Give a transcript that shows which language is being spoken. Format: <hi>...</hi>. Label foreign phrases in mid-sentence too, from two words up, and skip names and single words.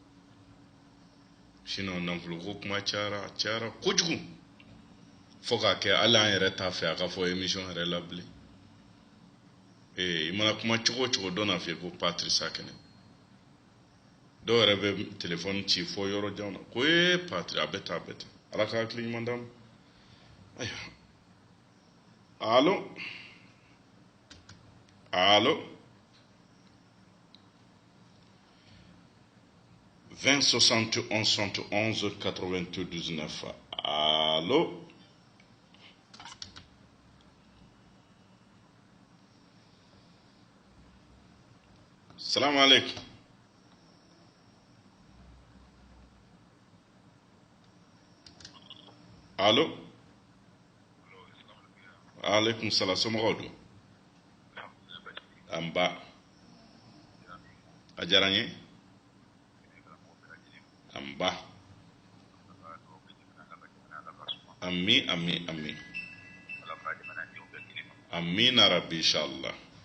<bm>sinon nafoloko kuma cayara kojugu fo k'a kɛ hali an yɛrɛ t'a fɛ a ka fɔ émission yɛrɛ la bilen. I mana kuma cogo o cogo dɔ n'a fɛ ko Patirisa kɛnɛ. dɔw yɛrɛ bɛ téléphone ci fɔ yɔrɔ jan na ko Patiri a bɛ tan ala ka hakili ɲuman d'a ma. ayiwa allo 20 71 71 82 19.</bm> <ar>Allo. سلام عليكم.</ar> <bm>Allo.</bm> <ar>عليكم سلام.</ar> <bm>Somɔgɔw don. An ba. A diyara n ye. An ba. Ami.</bm> <ar>آمين ربي إن شاء الله.</ar>